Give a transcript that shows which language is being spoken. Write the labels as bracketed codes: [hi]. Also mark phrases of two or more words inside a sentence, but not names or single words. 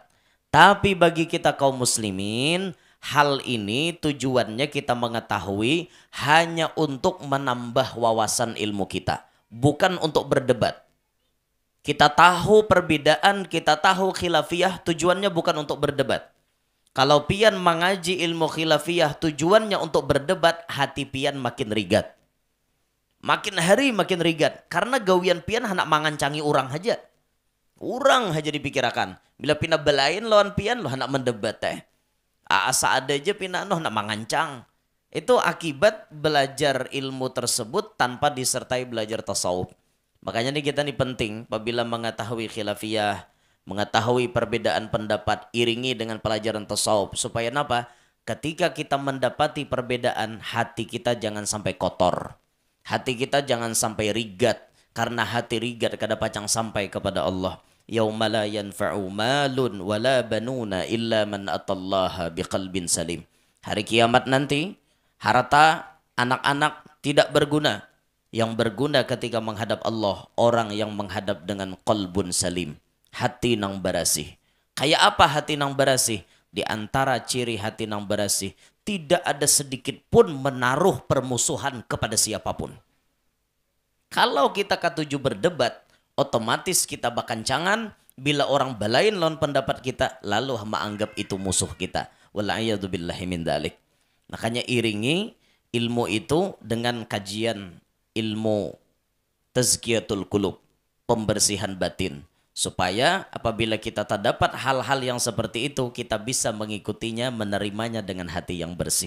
[id] Tapi bagi kita kaum muslimin, hal ini tujuannya kita mengetahui hanya untuk menambah wawasan ilmu kita, bukan untuk berdebat. Kita tahu perbedaan, kita tahu khilafiyah, tujuannya bukan untuk berdebat. Kalau pian mengaji ilmu khilafiyah tujuannya untuk berdebat, [bjn] hati pian makin rigat. Makin hari makin rigat. Karena gawian pian hendak mangancangi orang aja. [id] Orang aja dipikirkan. [bjn] Bila pina belain lawan pian, lo hendak mendebat teh. Asa ada aja pina no hendak mangancang. [id] Itu akibat belajar ilmu tersebut tanpa disertai belajar tasawuf. Makanya nih kita nih penting apabila mengetahui khilafiyah, mengetahui perbedaan pendapat, iringi dengan pelajaran tasawuf supaya apa? Ketika kita mendapati perbedaan, hati kita jangan sampai kotor. Hati kita jangan sampai rigat, karena [bjn] hati rigat kada pacang sampai [id] kepada Allah. [ar] يوم لا ينفع مال ولا بنون إلا من أتى الله بقلب سليم. [id] Hari kiamat nanti, harta, anak-anak tidak berguna. Yang berguna ketika menghadap Allah, orang yang menghadap dengan [ar] قلب سليم, [bjn] hati nang barasih. Kayak apa hati nang barasih? Di antara ciri hati nang barasih, [id] tidak ada sedikit pun menaruh permusuhan kepada siapapun. Kalau kita ketujuh berdebat, otomatis kita bakancangan. Bila orang balain lawan pendapat kita, lalu menganggap itu musuh kita. [ar] والعياذ بالله من ذلك. [id] Makanya iringi ilmu itu dengan kajian ilmu [ar] تزكية القلوب, [id] pembersihan batin, supaya apabila kita terdapat hal-hal yang seperti itu, kita bisa mengikutinya, menerimanya dengan hati yang bersih.